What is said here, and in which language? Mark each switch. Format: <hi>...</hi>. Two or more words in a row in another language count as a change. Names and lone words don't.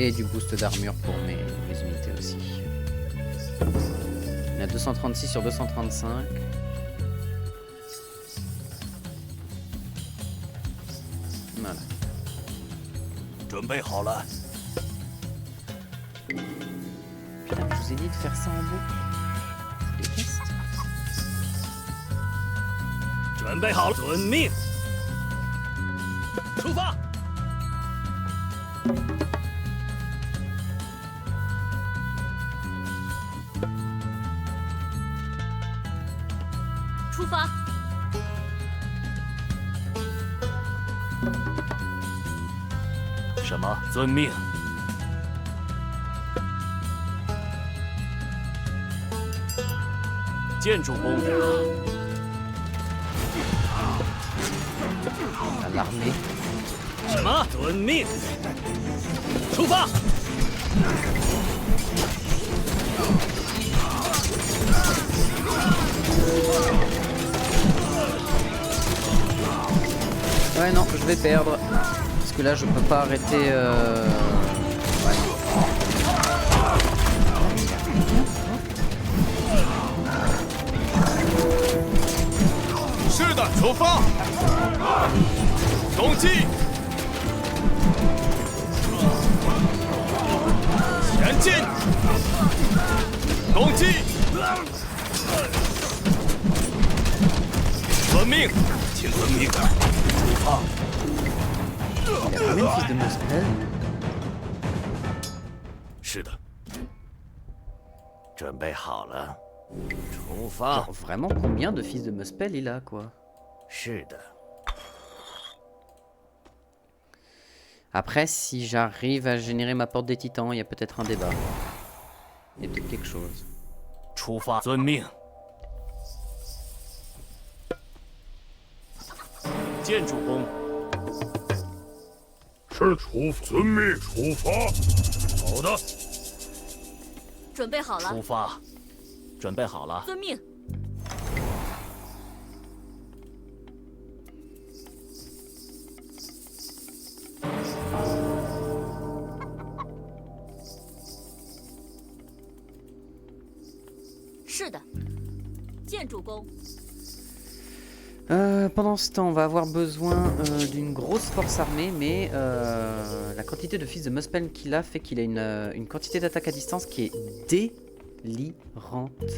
<fr>Et du boost d'armure pour mes unités aussi. Il y a 236 sur 235. Voilà.</fr> <zh>准备好了。</zh> <fr>Putain, je vous ai dit de faire ça en boucle. Je déteste.</fr> <zh>准备好了，遵命。出发。出发。什么？遵命。见主公。</zh> <fr>À l'armée.</fr> <zh>什么？遵命。出发。</zh> <fr>Ouais, non, je vais perdre. Parce que là, je peux pas arrêter. Ouais.</fr> <zh>是的，出发。攻击。前进。攻击。遵命，请遵命。出发。</zh> <fr>Il a combien de fils de Mospel?</fr> <zh>是的。准备好了。出发。</zh> <fr>Genre, vraiment, combien de fils de Mospel il a, quoi?</fr> <zh>是的。</zh> <fr>Après, si j'arrive à générer ma porte des titans, il y a peut-être un débat. Il y a peut-être quelque chose.</fr> <zh>出发，遵命。见主公。是遵命出发。好的，准备好了。出发。准备好了。遵命。是的，见主公。</zh> <fr>Pendant ce temps, on va avoir besoin d'une grosse force armée, mais la quantité de fils de Muspel qu'il a fait qu'il a une quantité d'attaque à distance qui est délirante.</fr>